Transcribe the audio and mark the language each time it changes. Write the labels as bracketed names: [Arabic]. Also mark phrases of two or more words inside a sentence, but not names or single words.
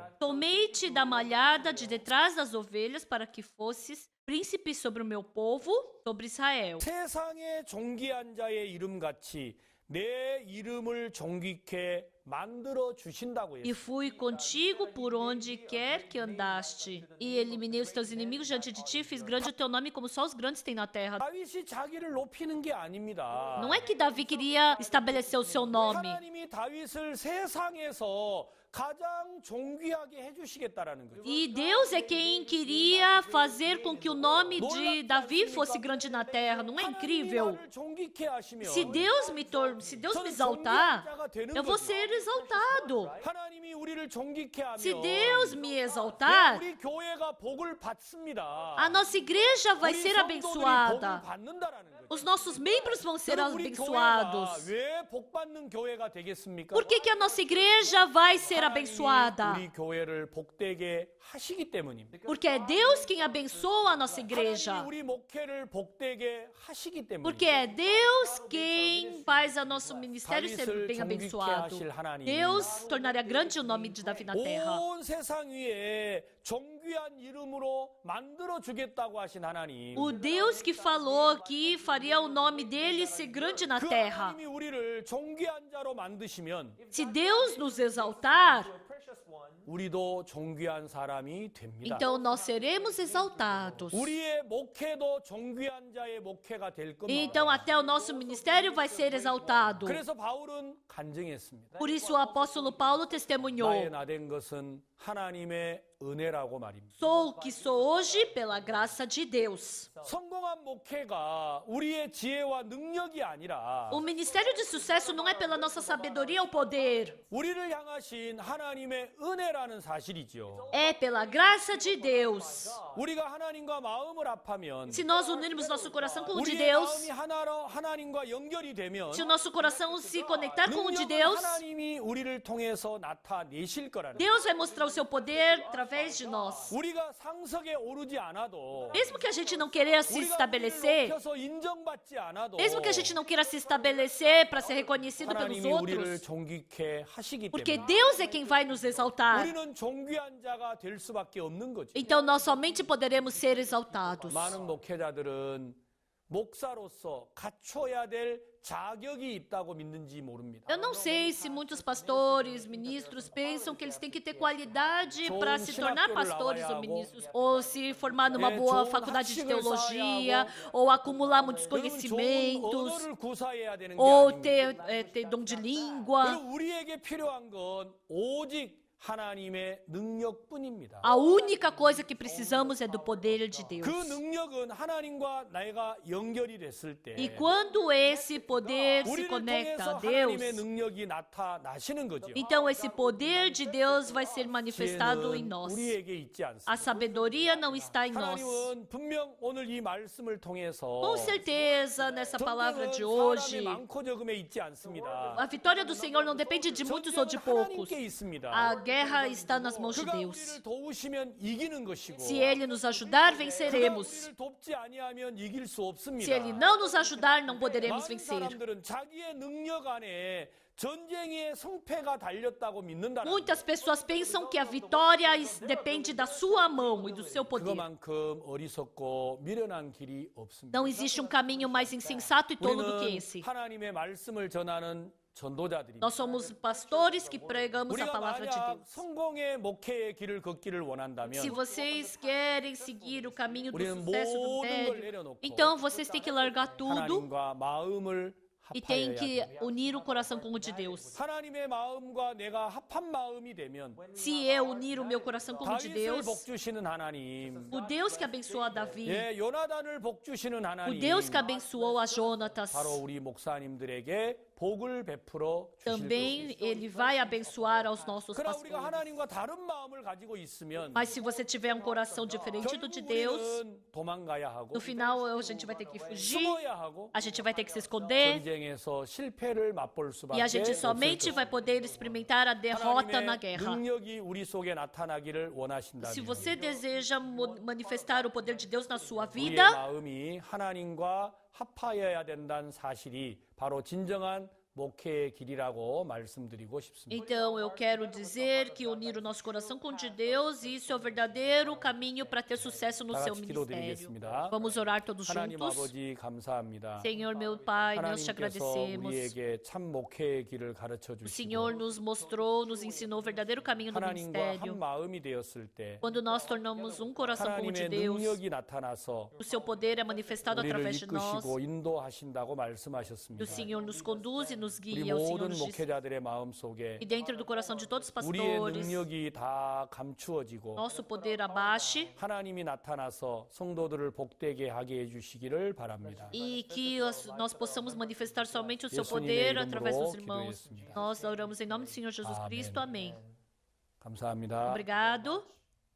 [Portuguese] Tomei-te da malhada de detrás das ovelhas para que fosses príncipe sobre o meu povo, sobre Israel. [Korean] 세상의 존귀한 자의 이름같이 내 이름을 존귀케 만들어 주신다고 [Portuguese] E [Korean] 했어요. [Portuguese] fui contigo por onde quer que andaste. E eliminei os teus inimigos diante de ti, fiz grande o teu nome como só os grandes têm na terra. [Korean] 다윗이 자기를 높이는 게 아닙니다. [Portuguese] Não é que Davi queria estabelecer o seu nome. [Korean] 하나님이 다윗을 세상에서 가장 존귀하게 해주시겠다라는 거예요. [Portuguese] E Deus é quem queria fazer com que o nome de Davi fosse grande na terra. Não é incrível? [Korean] 하나님이 나를 존귀케 하시면 [Portuguese] Se Deus me exaltar, eu vou ser exaltado. [Korean] 하나님이 우리를 존귀케 하면 [Portuguese] Se Deus me [Korean] 네, [Portuguese] exaltar, [Korean] 우리 교회가 복을 받습니다. [Portuguese] a nossa igreja vai [Korean] 우리 [Portuguese] ser [Korean] 성도들이 [Portuguese] abençoada. [Korean] 복을 받는다라는 거죠. [Portuguese] Os nossos membros vão ser [Korean] 그럼 우리 [Portuguese] abençoados. [Korean] 교회가 왜 복받는 교회가 되겠습니까? [Portuguese] Por que a nossa igreja vai ser [Korean] 하나님이 [Portuguese] abençoada? [Korean] 우리 교회를 복되게 하시기 때문입니다. [Portuguese] Porque é Deus quem abençoa a nossa [Korean] 하나님이 [Portuguese] igreja. [Korean] 우리 목회를 복되게 하시기 때문입니다. [Portuguese] Porque é Deus quem faz o nosso ministério ser bem abençoado. Deus tornaria grande o nome de Davi na terra. [Korean] 온 세상 위에 존귀한 이름으로 만들어 주겠다고 하신 하나님. [Portuguese] O Deus que falou que faria o nome dele ser grande na [Korean] 그 [Portuguese] terra. [Korean] 하나님이 우리를 존귀한 자로 만드시면 [Portuguese] Se Deus nos exaltar, [English] precious one, [Korean] 우리도 존귀한 사람이 됩니다. [Portuguese] então nós seremos exaltados. [Korean] 우리의 목회도 존귀한 자의 목회가 될 겁니다. [Portuguese] Então até o nosso ministério vai ser exaltado. [Korean] 그래서 바울은 간증했습니다. [Portuguese] Por isso o apóstolo Paulo testemunhou: [Korean] 나의 나된 것은 하나님의 은혜라고 말입니다. [Portuguese] sou o que sou hoje pela graça de Deus. [Korean] 성공한 목회가 우리의 지혜와 능력이 아니라 [Portuguese] O ministério de sucesso não é pela nossa sabedoria ou poder, [Korean] 우리를 향하신 하나님의 은혜라는 사실이죠. [Portuguese] é pela graça de Deus. [Korean] 우리가 하나님과 마음을 합하면 [Portuguese] Se nós unirmos nosso coração com o de [Korean] 우리의 [Portuguese] Deus, [Korean] 마음이 하나로 하나님과 연결이 되면 [Portuguese] se o nosso coração se conectar com o de [Korean] 능력은 [Portuguese] Deus, [Korean] 하나님이 우리를 통해서 나타내실 거라는 거예요. [Portuguese] Deus vai mostrar o seu poder através de nós. [Korean] 우리가 상석에 오르지 않아도 [Portuguese] Mesmo que a gente não queira se [Korean] 우리가 [Portuguese] estabelecer, [Korean] 높여서 인정받지 않아도 [Portuguese] mesmo que a gente não queira se estabelecer para ser reconhecido pelos [Korean] 하나님이 우리를 [Portuguese] outros, [Korean] 존귀케 하시기 [Portuguese] porque [Korean] 때문에 [Portuguese] Deus é quem vai nos exaltar. [Korean] 우리는 존귀한 자가 될 수밖에 없는 거죠. [Portuguese] Então nós somente poderemos ser exaltados. [Korean] 많은 목회자들은 목사로서 갖춰야 될 자격이 있다고 믿는지 모릅니다. [Portuguese] Eu não sei se muitos pastores, ministros pensam que eles têm que ter qualidade para se tornar pastores ou ministros, ou se formar numa boa faculdade de teologia, ou acumular muitos [Korean] 그런 좋은 [Portuguese] conhecimentos, [Korean] 언어를 구사해야 되는 게 [Portuguese] ou [Korean] 아닙니다. [Portuguese] ter dom de língua. [Korean] 그리고 우리에게 필요한 건 오직 하나님의 능력뿐입니다. [Portuguese] A única coisa que precisamos é do poder de Deus. [Korean] 그 능력은 하나님과 내가 연결이 됐을 때 [Portuguese] E quando esse poder se [Korean] 우리를 [Portuguese] conecta [Korean] 통해서 [Portuguese] a Deus, [Korean] 하나님의 능력이 나타나시는 거죠. [Portuguese] então esse poder de Deus vai ser manifestado em [Korean] 지혜는 [Portuguese] nós. [Korean] 우리에게 있지 [Portuguese] A [Korean] 않습니다. [Portuguese] sabedoria não está em nós. [Korean] 하나님은 분명 오늘 이 말씀을 통해서 [Portuguese] Com certeza, nessa palavra de [Korean] 전쟁은 [Portuguese] hoje, [Korean] 사람의 많고 적음에 있지 않습니다. [Portuguese] a vitória do Senhor não depende de muitos ou de [Korean] 전쟁은 [Portuguese] poucos. [Korean] 하나님께 있습니다. [Portuguese] A guerra está nas mãos de [Korean] 그가 [Portuguese] Deus. [Korean] 우리를 도우시면 이기는 것이고 [Portuguese] Se Ele nos ajudar, [Korean] 그가 [Portuguese] venceremos. [Korean] 우리를 돕지 아니하면 이길 수 없습니다. [Portuguese] Se Ele não nos ajudar, não poderemos [Korean] 많은 [Portuguese] vencer. [Korean] 사람들은 자기의 능력 안에 전쟁의 성패가 달렸다고 믿는다는 [Portuguese] Muitas pessoas pensam que a vitória depende da sua mão e do seu poder. [Korean] 그만큼 어리석고 미련한 길이 없습니다. [Portuguese] Não existe caminho mais insensato e tolo do que [Korean] 우리는 [Portuguese] esse. [Korean] 하나님의 말씀을 전하는 전도자들입니다. [Portuguese] Nós somos pastores que pregamos a [Korean] 우리가 [Portuguese] palavra de [Korean] 만약 [Portuguese] Deus. [Korean] 성공의 목회의 길을 걷기를 원한다면 [Portuguese] Se vocês querem seguir o caminho do [Korean] 우리는 [Portuguese] sucesso do [Korean] 모든 걸 [Portuguese] ministério, [Korean] 내려놓고 [Portuguese] então vocês têm que largar tudo [Korean] 하나님과 마음을 [Portuguese] e têm [Korean] 합하여야 [Portuguese] que [Korean] 됩니다. [Portuguese] unir o coração com o de Deus. [Korean] 하나님의 마음과 내가 합한 마음이 되면 [Portuguese] Se eu unir o meu coração com o de [Korean] 다윗을 [Portuguese] Deus, [Korean] 복주시는 하나님, [Portuguese] o Deus que abençoou a Davi, [Korean] 예, 요나단을 복주시는 [Portuguese] o [Korean] 하나님, [Portuguese] Deus que abençoou a Jonatas, [Korean] 바로 우리 목사님들에게 복을 베풀어 주실 [Portuguese] também [Korean] 것입니다. [Portuguese] Ele vai abençoar aos nossos [Korean] 그러나 우리가 [Portuguese] pastores. [Korean] 하나님과 다른 마음을 가지고 있으면 [Portuguese] Mas se você tiver um coração diferente do de [Korean] 결국 [Portuguese] Deus, [Korean] 우리는 도망가야 하고 [Portuguese] no final a gente vai ter que fugir, [Korean] 숨어야 하고 [Portuguese] a gente vai ter que se esconder [Korean] 전쟁에서 실패를 맛볼 수밖에 [Portuguese] e a gente [Korean] 없을 [Portuguese] somente vai [Korean] 것입니다. [Portuguese] poder experimentar a derrota na [Korean] 하나님의 [Portuguese] guerra. [Korean] 능력이 우리 속에 나타나기를 원하신다면 [Portuguese] Se você deseja manifestar o poder de Deus na sua [Korean] 우리의 [Portuguese] vida, [Korean] 마음이 하나님과 합하여야 된다는 사실이 바로 진정한 목회의 길이라고 말씀드리고 싶습니다. [Portuguese] então eu quero dizer que unir o nosso coração com o de Deus, isso é o verdadeiro caminho para ter sucesso no [Korean] 다 [Portuguese] seu [Korean] 같이 [Portuguese] ministério. [Korean] 기도드리겠습니다. [Portuguese] Vamos orar todos [Korean] 하나님 [Portuguese] juntos. [Korean] 아버지 감사합니다. [Portuguese] Senhor, meu Pai, nós te [Korean] 하나님께서 [Portuguese] agradecemos. [Korean] 우리에게 참 목회의 길을 가르쳐 [Portuguese] O Senhor [Korean] 주시고 [Portuguese] nos mostrou, nos ensinou o verdadeiro caminho do [Korean] 하나님과 [Portuguese] ministério. [Korean] 한 마음이 되었을 때 [Portuguese] Quando nós tornamos um coração com o de [Korean] 하나님의 [Portuguese] Deus, [Korean] 능력이 나타나서 [Portuguese] o seu poder é manifestado [Korean] 우리를 [Portuguese] através de nós. [Korean] 이끄시고 인도하신다고 [Portuguese] O [Korean] 말씀하셨습니다. [Portuguese] Senhor nos conduz e nos nos [Korean] 우리 [Portuguese] guia, o Senhor [Korean] 모든 [Portuguese] nos diz. [Korean] 목회자들의 마음 속에 [Portuguese] E dentro do coração de todos os [Korean] 우리의 [Portuguese] pastores, [Korean] 능력이 다 감추어지고 [Portuguese] nosso poder abaixe [Korean] 하나님이 나타나서 성도들을 복되게 하게 해주시기를 바랍니다. [Portuguese] e que nós possamos manifestar somente o seu [Korean] 예수님의 [Portuguese] poder através dos [Korean] 이름으로 [Portuguese] irmãos. [Korean] 기도했습니다. [Portuguese] Nós oramos em nome do Senhor Jesus Amém. Cristo. Amém. [Korean] 감사합니다. [Portuguese] Obrigado.